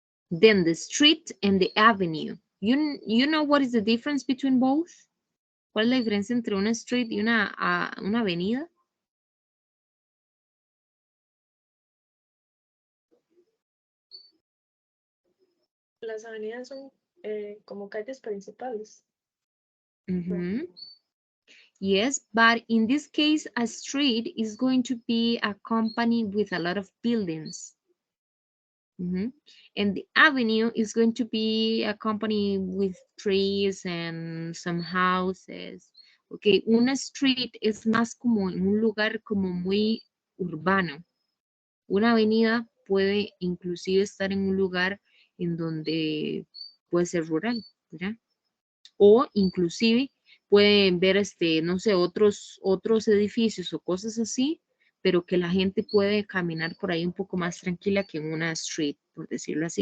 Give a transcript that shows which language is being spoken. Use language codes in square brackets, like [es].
[en] Then the street and the avenue. You know what is the difference between both? [es] ¿Cuál es la diferencia entre una street y una avenida? Las avenidas son como calles principales. [en] Yes, but in this case, a street is going to be accompanied with a lot of buildings. And the avenue is going to be accompanied with trees and some houses. [es] Okay, una street es más como en un lugar como muy urbano. Una avenida puede inclusive estar en un lugar en donde puede ser rural, ¿verdad? O inclusive pueden ver, no sé, otros edificios o cosas así, pero que la gente puede caminar por ahí un poco más tranquila que en una street, por decirlo así.